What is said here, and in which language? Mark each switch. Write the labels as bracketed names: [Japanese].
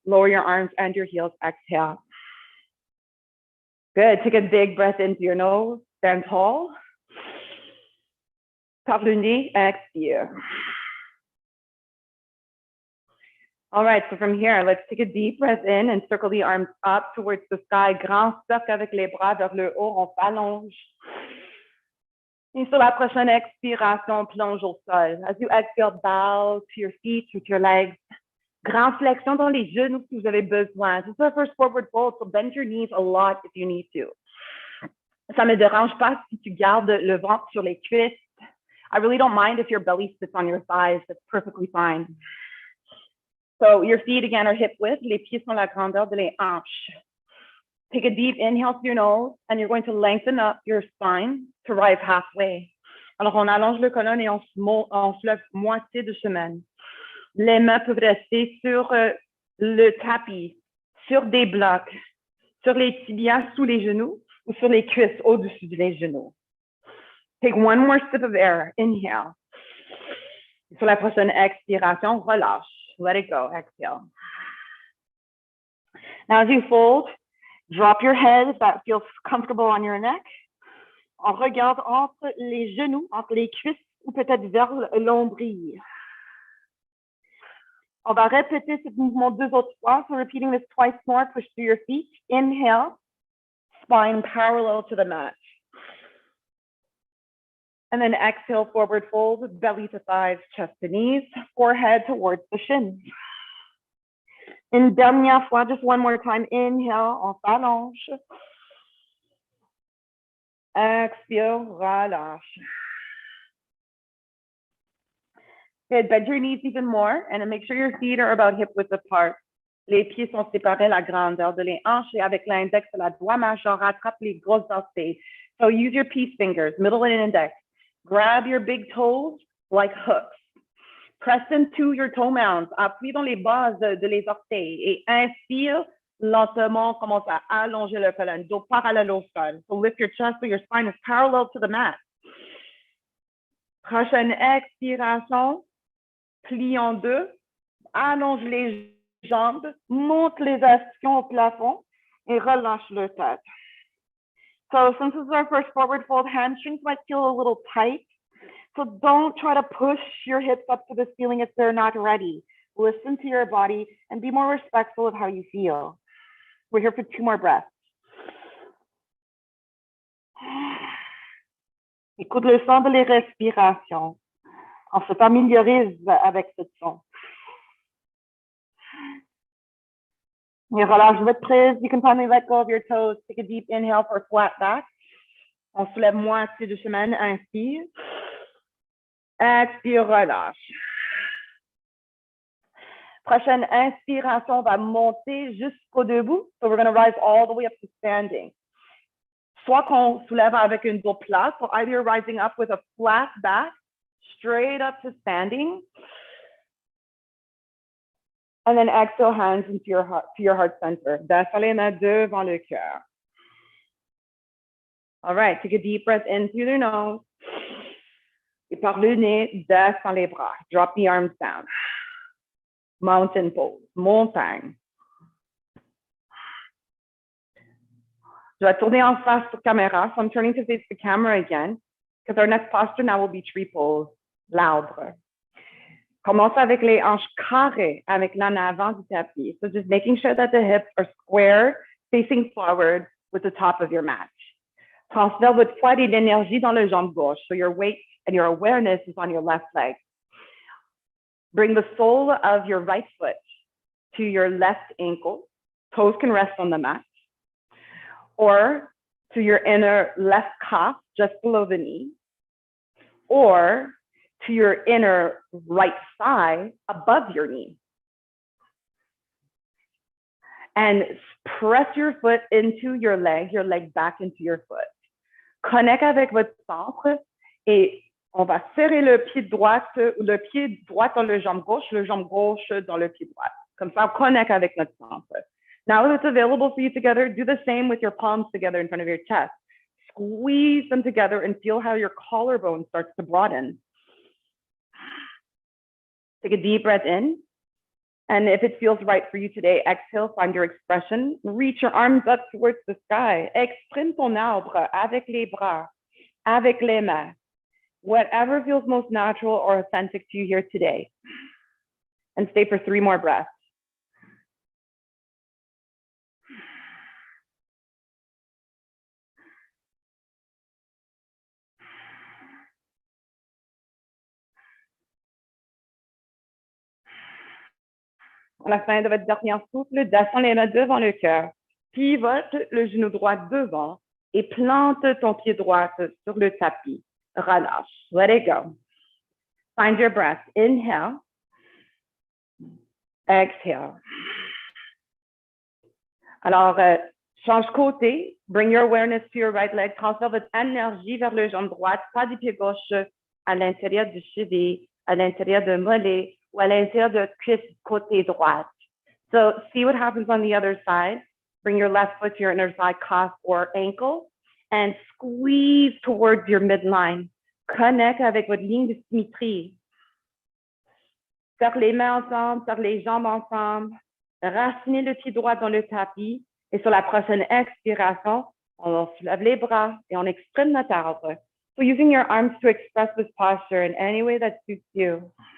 [English] Lower your arms and your heels. Exhale. Good. Take a big breath into your nose. Stand tall. [French] Par le nez, expire. [English] All right, so from here, let's take a deep breath in and circle the arms up towards the sky. [French] Grand cercle avec les bras vers le haut, on s'allonge. Et sur la prochaine expiration, plonge au sol. [English] As you exhale, bow to your feet with your legs. [French] Grande flexion dans les genoux si vous avez besoin. [English] This is the first forward fold, so bend your knees a lot if you need to. [French] Ça me dérange pas si tu gardes le ventre sur les cuisses. [English] I really don't mind if your belly sits on your thighs. That's perfectly fine. So your feet again are hip width. [French] Les pieds sont la grandeur de les hanches. [English] Take a deep inhale through your nose, and you're going to lengthen up your spine to rise halfway. [French] Alors, on allonge le colonne et on se lève moitié de chemin. Les mains peuvent rester sur le tapis, sur des blocs, sur les tibias sous les genoux ou sur les cuisses au-dessus des genoux. [English] Take one more sip of air. Inhale. [French] Sur la prochaine expiration, relâche. [English] Let it go. Exhale. Now, as you fold, drop your head if that feels comfortable on your neck. [French] On regarde entre les genoux, entre les cuisses ou peut-être vers l'ombril. On va répéter ce mouvement 2 autres fois. [English] So repeating this twice more, push through your feet. Inhale, spine parallel to the mat. And then exhale, forward fold, belly to thighs, chest to knees, forehead towards the shins. [French] Une dernière fois, [English] just one more time. Inhale, [French] on s'allonge. Expire, relâche. [English] Good, bend your knees even more and make sure your feet are about hip width apart. [French] Les pieds sont séparés à la grandeur de les hanches et avec l'index et la doigt majeur, rattrape les grosses orteils. [English] So use your peace fingers, middle and index. Grab your big toes like hooks. Press into your toe mounds. [French] Appuie dans les bases de les orteils et inspire lentement. Commence à allonger le colonne, dos parallèle au sol. So lift your chest so your spine is parallel to the mat. Prochaine expiration. Plie en deux. Allonge les jambes. Monte les ischions au plafond et relâche le tête. [English] So since this is our first forward fold, hamstrings might feel a little tight. So don't try to push your hips up to the ceiling if they're not ready. Listen to your body and be more respectful of how you feel. We're here for 2 more breaths. [French] Écoute le son de les respirations. On se familiarise avec ce son. Et relâche votre prise. [English] You can finally let go of your toes. Take a deep inhale for a flat back. [French] On soulève moitié du chemin. Inspire. Expire, relâche. Prochaine inspiration, on va monter jusqu'au debout. [English] So we're going to rise all the way up to standing. [French] Soit qu'on soulève avec une dos plate, [English] so either you're rising up with a flat back, straight up to standing, and then exhale, hands into your heart center. [French] Descends les mains devant le cœur. [English] All right, take a deep breath in through the nose. [French] Et par le nez, descends les bras. [English] Drop the arms down. Mountain pose, montagne. [French] Je vais tourner en face sur caméra, [English] so I'm turning to face the camera again, because our next posture now will be tree pose, l'arbre. [French] Commence avec les hanches carrées, avec l'en avant du tapis. [English] So just making sure that the hips are square, facing forward with the top of your mat. [French] Transfère votre poids et l'énergie dans le jambe gauche, [English] so your weight and your awareness is on your left leg. Bring the sole of your right foot to your left ankle. Toes can rest on the mat. Or to your inner left calf, just below the knee. Or to your inner right thigh, above your knee. And press your foot into your leg back into your foot. [French] Connecte avec votre centre et on va serrer le pied droit dans le jambe gauche dans le pied droit. Comme ça, on connecte avec notre centre. [English] Now that it's available for you together, do the same with your palms together in front of your chest. Squeeze them together and feel how your collarbone starts to broaden. Take a deep breath in. And if it feels right for you today, exhale, find your expression. Reach your arms up towards the sky. [French] Exprime ton arbre avec les bras, avec les mains. [English] Whatever feels most natural or authentic to you here today. And stay for 3 more breaths. [French] À la fin de votre dernière souffle, descends les mains devant le cœur. Pivote le genou droit devant et plante ton pied droit sur le tapis. Relâche. [English] Let it go. Find your breath. Inhale. Exhale. [French] Alors, change côté. [English] Bring your awareness to your right leg. [French] Transfère votre énergie vers le jambe droite, pas du pied gauche, à l'intérieur du cheville, à l'intérieur de mollet ou à l'intérieur de cuisse côté droite. [English] So see what happens on the other side. Bring your left foot to your inner side, calf or ankle, and squeeze towards your midline. [French] Connecte avec votre ligne de symétrie. Serre les mains ensemble, serre les jambes ensemble. Racinez le pied droit dans le tapis. Et sur la prochaine expiration, on soulève les bras et on exprime notre arbre. [English] So using your arms to express this posture in any way that suits you.